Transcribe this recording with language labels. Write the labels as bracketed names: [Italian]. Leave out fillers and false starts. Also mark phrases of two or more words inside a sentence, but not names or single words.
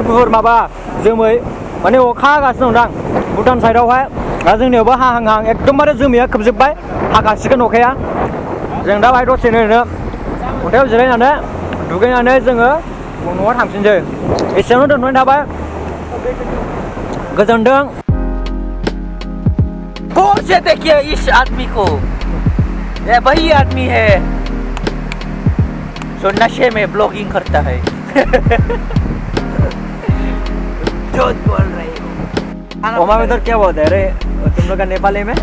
[Bodo] गुफुर माबा जोमै माने अखा हागासिनो दंदां भुटान साइडआवहाय दा जोंनियावबो हाहां एकदमबारे जोमैया खोबजोब्बाय हागासिगोन अखाया जों दा बाहाय दसेनो अन्थायाव जिरायनानै दुगैनानै जोङो न'आव थांफिनसै एसेयावनो दोनथ'नाय थाबाय गोजोनथों [Hindi] कौन से देखिए इस आदमी को ये वही आदमी है जो नशे में ब्लॉगिंग करता है झूठ बोल रहे हो ओमा इधर क्या बोलते हैं रे तुम लोग का नेपाली में